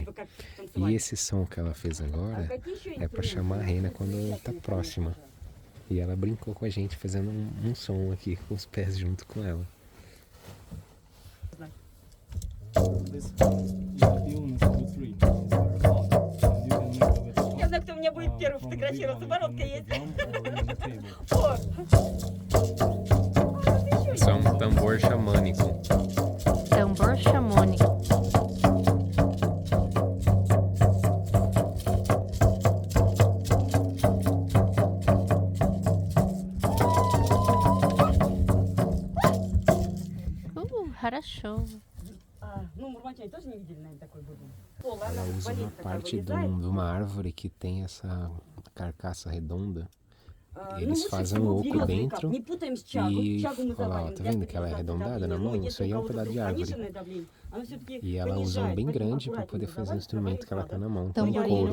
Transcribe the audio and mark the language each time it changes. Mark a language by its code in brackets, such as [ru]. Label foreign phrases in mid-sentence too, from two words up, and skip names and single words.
[pt] E esse som que ela fez agora é para chamar a rena quando ela está próxima. E ela brincou com a gente fazendo um som aqui com os pés junto com ela. [ru] Я знаю, кто у меня будет первый фотографироваться. Бородка есть. [pt] Isso é um tambor xamânico. Tambor xamânico. [ru] Хорошо. Ну, мурманчане тоже не видели, наверное, такой бубен. [pt] Ela usa uma parte de uma árvore que tem essa carcaça redonda. Eles fazem um oco dentro e olha lá, tá vendo que ela é arredondada na mão? Isso aí é um pedaço de árvore. E ela usa um bem grande para poder fazer o instrumento que ela tá na mão, que é um couro.